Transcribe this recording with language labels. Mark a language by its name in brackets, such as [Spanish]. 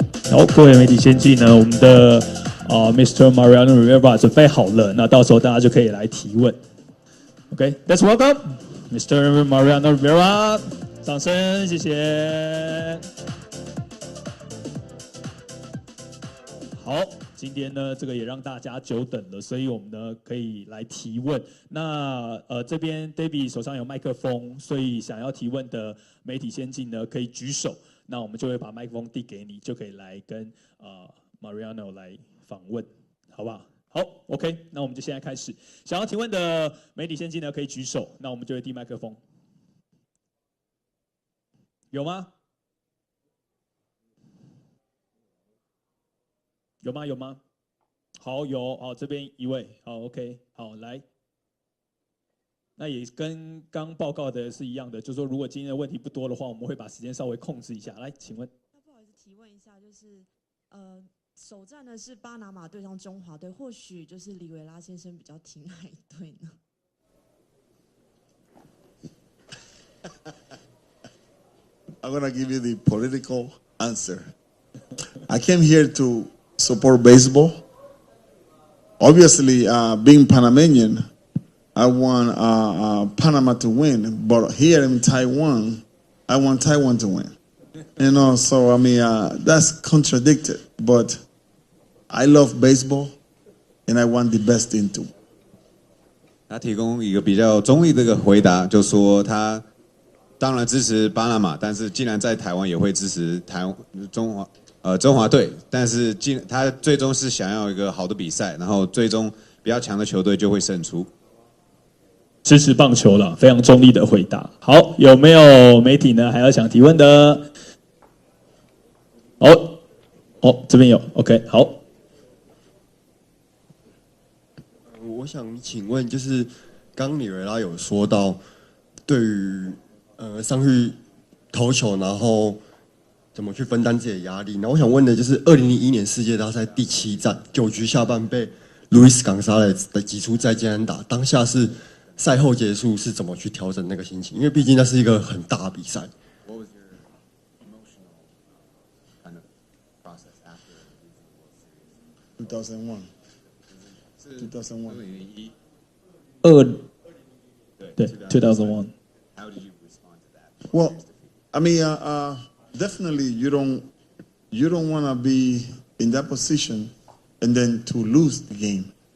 [Chinese] 好，各位媒体先进呢，我们的Mr. Mariano Rivera 准备好了，那到时候大家就可以来提问。 [English] OK，let's welcome Mr. [Chinese] Mariano Rivera， 掌声，谢谢。好，今天呢，这个也让大家久等了，所以我们呢可以来提问。那这边 David 手上有麦克风，所以想要提问的媒体先进呢可以举手，那我们就会把麦克风递给你，就可以来跟Mariano 来访问，好不好？好 ，OK， 那我们就现在开始。想要提问的媒体先进呢可以举手，那我们就会递麦克风。有吗？有吗？有吗？好，有，好，这边一位，好 ，OK， 好，来，那也跟刚报告的是一样的，就是说如果今天的问题不多的话，我们会把时间稍微控制一下。来，请问。不好意思，提问一下，就是首战呢是巴拿马对上中华队，或许就是里维拉先生比较挺哪一队呢 [English] ？I'm gonna give you the political answer. I came here to support baseball. Obviously, being Panamanian, I want Panama to win. But here in Taiwan, I want Taiwan to win. You know, so I mean, that's contradicted. But I love baseball, and I want the best team to. [Chinese] 他提供一个比较中立的一个回答，就说他当然支持巴拿马，但是既然在台湾也会支持中华队，但是他最终是想要一个好的比赛，然后最终比较强的球队就会胜出。支持棒球了，非常中立的回答。好，有没有媒体呢？还要想提问的？这边有 ，OK， 好。我想请问，就是刚里维拉有说到，对于上去投球，然后怎么去分担自己的压力？那我想问的就是，2001年世界大赛第7战9局下半被路易斯冈萨雷斯的击出再见安打，当下是赛后结束是怎么去调整那个心情？因为毕竟那是一个很大的比赛。 [English] What was your emotional kind of process after the series? 2001. 2001. [Chinese] 对 2001. [English] How did you respond to that? Well, I mean, definitely you don't want to be in that position and then to lose the game.